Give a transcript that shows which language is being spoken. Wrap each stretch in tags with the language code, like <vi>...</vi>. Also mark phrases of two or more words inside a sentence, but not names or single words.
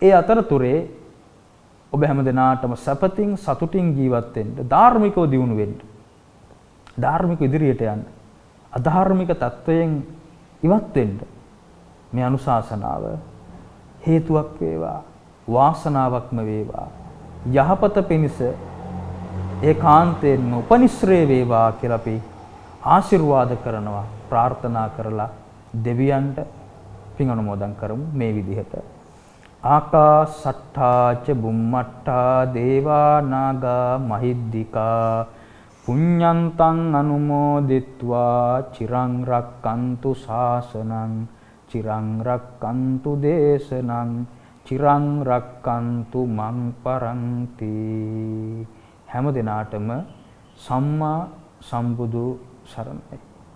<si>ඒ අතරතුරේ ඔබ හැමදෙනාටම සපතින් සතුටින් ජීවත් වෙන්න, ධාර්මිකව දියුණු වෙන්න, ධාර්මික ඉදිරියට යන්න, අධාර්මික තත්වයෙන් ඉවත් වෙන්න මේ අනුශාසනාව හේතුවක් වේවා, වාසනාවක්ම වේවා, යහපත පිණිස ඒකාන්තයෙන්ම උපනිශ්‍රේ වේවා කියලා අපි ආශිර්වාද කරනවා, ප්‍රාර්ථනා කරලා දෙවියන්ට පින් අනුමෝදන් කරමු මේ විදිහට.</si> <pi>ආකාසට්ඨා ච බුම්මට්ඨා දේවා නාග මහිද්దికා පුඤ්ඤන්තං අනුමෝදිත්වා චිරං රක්칸තු ශාසනං චිරං රක්칸තු දේශනං චිරං රක්칸තු මං පරන්ති.</pi> <si>හැම දිනාටම සම්මා සම්බුදු සරණයි.</si>